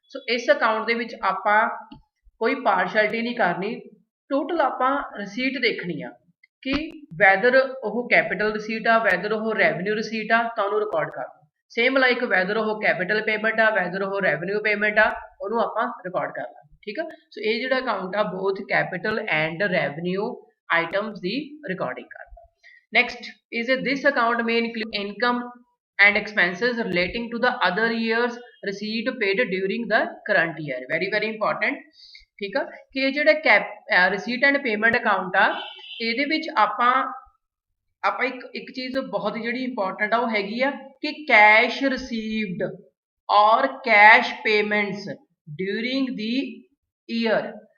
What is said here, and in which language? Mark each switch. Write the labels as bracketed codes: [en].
[pa] ਸੋ ਇਸ ਅਕਾਊਂਟ ਦੇ ਵਿੱਚ ਆਪਾਂ ਕੋਈ ਪਾਰਸ਼ੈਲਿਟੀ ਨਹੀਂ ਕਰਨੀ, ਟੋਟਲ ਆਪਾਂ ਰਸੀਟ ਦੇਖਣੀ ਆ ਕਿ ਵੈਦਰ ਉਹ ਕੈਪੀਟਲ ਰਸੀਟ ਆ, ਵੈਦਰ ਉਹ ਰੈਵਨਿਊ ਰਸੀਟ ਆ, ਤਾਂ ਉਹਨੂੰ ਰਿਕਾਰਡ ਕਰ ਲਓ। ਸੇਮ ਲਾਈਕ ਵੈਦਰ ਉਹ ਕੈਪੀਟਲ ਪੇਮੈਂਟ ਆ, ਵੈਦਰ ਉਹ ਰੈਵਨਿਊ ਪੇਮੈਂਟ ਆ, ਉਹਨੂੰ ਆਪਾਂ ਰਿਕਾਰਡ ਕਰ ਲਾਂਗੇ। ਠੀਕ ਆ। ਸੋ ਇਹ ਜਿਹੜਾ ਅਕਾਊਂਟ ਆ ਬੋਥ capital and revenue items ਦੀ recording ਕਰਦਾ। [en] Next is this account may include income and expenses relating to the other years receipt paid during the current year. Very important। [hi] ठीक है कि ये [pa] ਜਿਹੜਾ receipt and payment account ਆ, ਇਹਦੇ ਵਿੱਚ ਆਪਾਂ ਇੱਕ ਚੀਜ਼ ਬਹੁਤ ਜਿਹੜੀ ਇੰਪੋਰਟੈਂਟ ਆ ਉਹ ਹੈਗੀ ਆ ਕਿ ਕੈਸ਼ ਰਿਸੀਵਡ ਔਰ ਕੈਸ਼ ਪੇਮੈਂਟਸ ਡਿਊਰਿੰਗ ਦੀ ਈਅਰ।